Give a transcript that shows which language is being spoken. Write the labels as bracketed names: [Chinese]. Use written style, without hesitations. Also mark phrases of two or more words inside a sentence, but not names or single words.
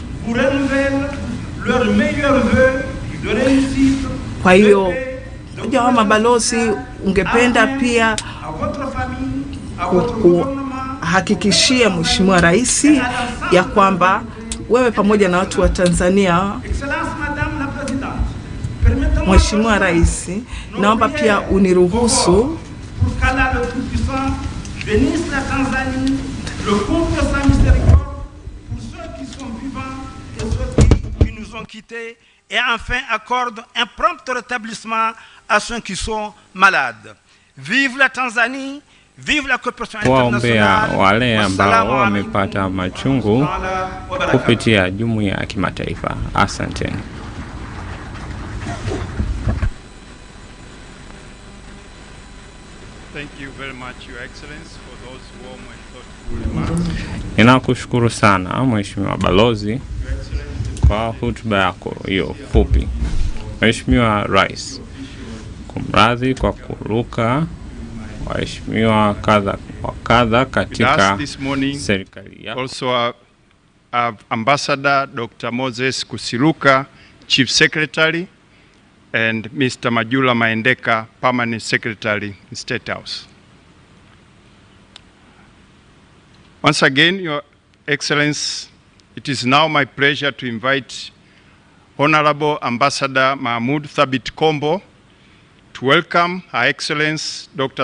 [Swahili] Kwa hiyo mmoja wa mabalozi ungependa pia hakikishia Mheshimiwa Rais ya kwamba wewe pamoja na watu wa Tanzania. Mheshimiwa Rais, naomba pia uniruhusu [French] et enfin accorde un prompt rétablissement à ceux qui sont malades. Vive la Tanzanie, vive la coopération internationale. [Swahili] Waombea wale ambao wamepata machungu kupitia jumuiya ya kimataifa. Asanteni. [English] Thank you very much, Your Excellency, for those warm and thoughtful remarks. [Swahili] Ninakushukuru sana Mheshimiwa Balozi kwa hotuba yako hiyo fupi. Mheshimiwa Rais, Kumradhi kwa kuruka waheshimiwa kadha wa kadha katika serikali yako. [English] Also Ambassador Dr. Moses Kusiluka, Chief Secretary, and Mr. Majula Maendeka, Permanent Secretary in State House. Once again, Your Excellency, it is now my pleasure to invite Honorable Ambassador Mahmoud Thabit Kombo to welcome Her Excellency Dr.